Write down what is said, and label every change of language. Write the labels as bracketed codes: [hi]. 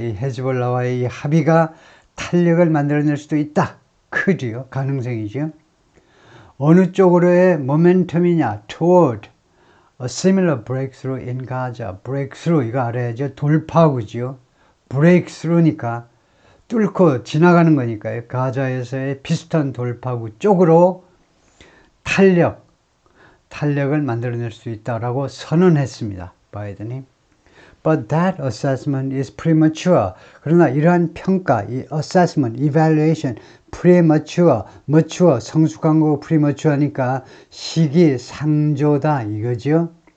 [ko] 이 헤즈볼라와의 이 합의가 탄력을 만들어낼 수도 있다. 크지요. 가능성이죠. 어느 쪽으로의 모멘텀이냐? [en] Toward a similar breakthrough in Gaza. [ko] breakthrough 이거 알아야죠. 돌파구지요. breakthrough니까 뚫고 지나가는 거니까요. 가자에서의 비슷한 돌파구 쪽으로 탄력을 만들어낼 수 있다라고 선언했습니다. 바이든이. [en] But that assessment is premature. [ko] 그러나 이러한 평가, 이 assessment, evaluation, premature, mature, 성숙한 거고 premature니까 시기상조다 이거죠.